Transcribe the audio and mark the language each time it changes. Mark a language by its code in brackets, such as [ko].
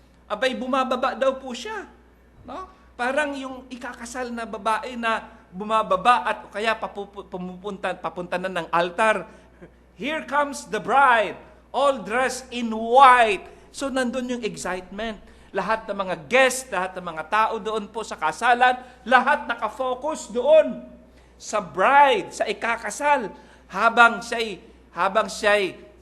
[tl] Abay, bumababa daw po siya. No? Parang yung ikakasal na babae na bumababa at kaya papunta na ng altar. [en] Here comes the bride, all dressed in white. [tl] So, nandun yung excitement. Lahat ng mga guests, lahat ng mga tao doon po sa kasalan, lahat nakafocus doon sa bride, sa ikakasal, habang siya'y